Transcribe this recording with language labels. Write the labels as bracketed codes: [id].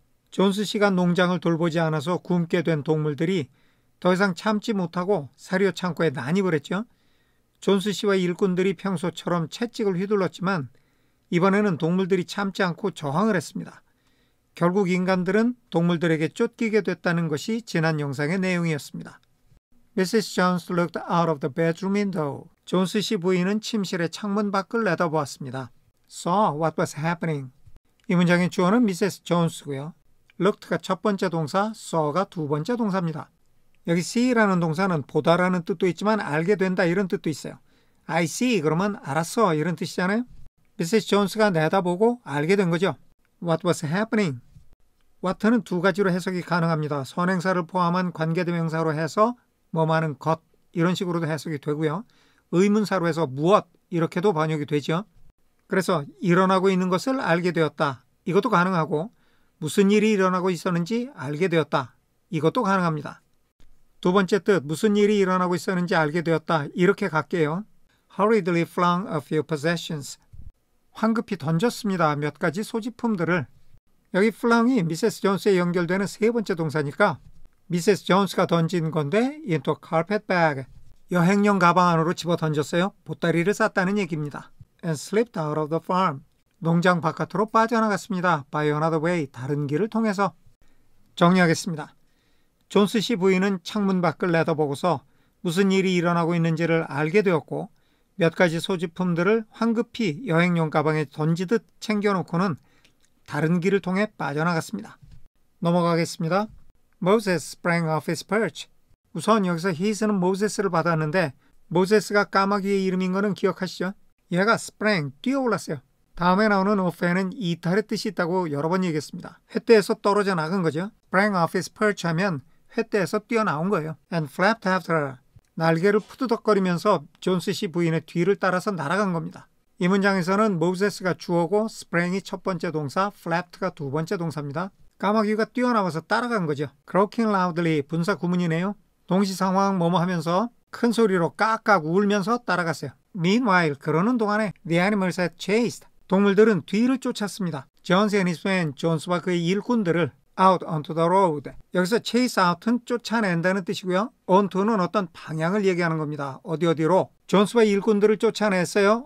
[ko] 존스 씨가 농장을 돌보지 않아서 굶게 된 동물들이 더 이상 참지 못하고 사료 창고에 난입을 했죠. 존스 씨와 일꾼들이 평소처럼 채찍을 휘둘렀지만 이번에는 동물들이 참지 않고 저항을 했습니다. 결국 인간들은 동물들에게 쫓기게 됐다는 것이 지난 영상의 내용이었습니다. [en] Mrs. Jones looked out of the bedroom window. [ko] 존스 씨 부인은 침실의 창문 밖을 내다보았습니다. [en] Saw what was happening. [ko] 이 문장의 주어는 Mrs. Jones고요. Looked가 첫 번째 동사, saw가 두 번째 동사입니다. 여기 see라는 동사는 보다라는 뜻도 있지만 알게 된다 이런 뜻도 있어요. [en] I see [ko] 그러면 알았어 이런 뜻이잖아요. [en] Mrs. [ko] Jones가 내다보고 알게 된 거죠. [en] What was happening? [ko] what는 두 가지로 해석이 가능합니다. 선행사를 포함한 관계대명사로 해서 뭐하는 것 이런 식으로도 해석이 되고요. 의문사로 해서 무엇 이렇게도 번역이 되죠. 그래서 일어나고 있는 것을 알게 되었다. 이것도 가능하고 무슨 일이 일어나고 있었는지 알게 되었다. 이것도 가능합니다. 두 번째 뜻 무슨 일이 일어나고 있었는지 알게 되었다. 이렇게 갈게요. [en] Hurriedly flung a few possessions. [ko] 황급히 던졌습니다. 몇 가지 소지품들을. 여기 flung이 미세스 존스에 연결되는 세 번째 동사니까 미세스 존스가 던진 건데 [en] into carpet bag. [ko] 여행용 가방 안으로 집어 던졌어요. 보따리를 쌌다는 얘기입니다. [en] And slipped out of the farm. [ko] 농장 바깥으로 빠져나갔습니다. [en] By another way. [ko] 다른 길을 통해서. 정리하겠습니다. 존스 씨 부인은 창문 밖을 내다보고서 무슨 일이 일어나고 있는지를 알게 되었고 몇 가지 소지품들을 황급히 여행용 가방에 던지듯 챙겨놓고는 다른 길을 통해 빠져나갔습니다. 넘어가겠습니다. [en] Moses sprang off his perch. [ko] 우선 여기서 his는 모세스를 받았는데 모세스가 까마귀의 이름인 거는 기억하시죠? 얘가 sprang, 뛰어올랐어요. 다음에 나오는 off에는 이탈의 뜻이 있다고 여러 번 얘기했습니다. 횃대에서 떨어져 나간 거죠. [en] sprang off his perch [ko] 하면 횃대에서 뛰어나온 거예요. [en] And flapped after her. [ko] 날개를 푸드덕거리면서 존스 씨 부인의 뒤를 따라서 날아간 겁니다. 이 문장에서는 모세스가 주어고 sprang이 첫 번째 동사, flapped가 두 번째 동사입니다. 까마귀가 뛰어나와서 따라간 거죠. [en] croaking loudly [ko] 분사 구문이네요. 동시 상황 뭐뭐 하면서 큰 소리로 깍깍 울면서 따라갔어요. [en] Meanwhile [ko] 그러는 동안에 [en] the animals had chased. [ko] 동물들은 뒤를 쫓았습니다. [en] Jones and his men, [ko] 존스와 그의 일꾼들을 [en] out onto the road. [ko] 여기서 chase out은 쫓아낸다는 뜻이고요. onto는 어떤 방향을 얘기하는 겁니다. 어디로? 존스와 일꾼들을 쫓아냈어요.